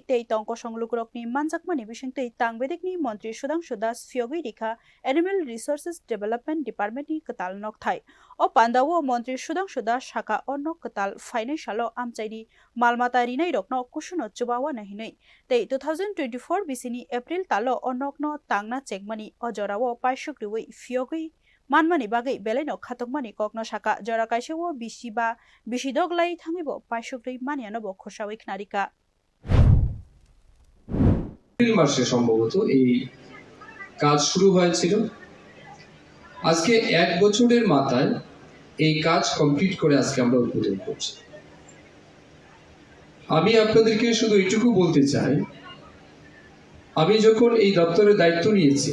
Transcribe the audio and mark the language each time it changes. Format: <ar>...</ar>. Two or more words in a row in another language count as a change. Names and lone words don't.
<trp>tei tongko songlugrokni manjakmani bisingtei tangbedekni Mantri Sudhanshu Das phiyogwi rikha Animal Resources Development Departmentni kwtal nokthai o pandawo Mantri Sudhanshu Das saka o nok kwtal financialo amchaini malmata rinai rokno kusuno chubawa nahinai tei 2024 bisini April talo o nokno tangna chekmani o jorao paisukriwi phiyogwi manmani bagai beleno khatokmani kokno saka jora kaisewo bisiba bisidoglai thangibo paisukri manianobo khosawik narika</trp> <bn>এপ্রিল মাসে সম্ভবত এই কাজ শুরু হয়েছিল আজকে এক বছরের মাথায় এই কাজ কমপ্লিট করে আজকে আমরা উদ্বোধন করছি আমি আপনাদেরকে শুধু এইটুকু বলতে চাই আমি যখন এই দপ্তরের দায়িত্ব নিয়েছি</bn>